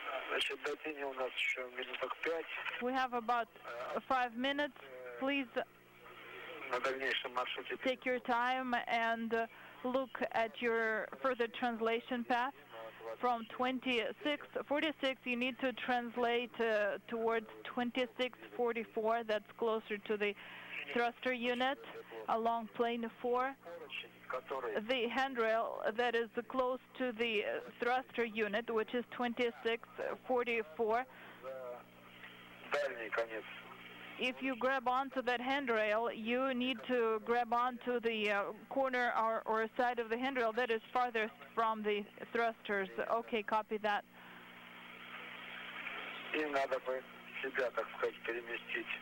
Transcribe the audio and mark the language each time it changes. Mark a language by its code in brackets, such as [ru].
[ru] Значит, до тени у нас еще минуток 5. [en] We have about 5 minutes. Please [ru] На дальнейшем маршруте. [en] take your time and look at your further translation path. From 2646, you need to translate towards 2644. That's closer to the thruster unit along plane 4. The handrail that is close to the thruster unit, which is 2644. [ru] Дальний конец. [en] If you grab onto that handrail, you need to grab onto the corner or side of the handrail that is farthest from the thrusters. Okay, copy that. [ru] И надо бы себя, так сказать, переместить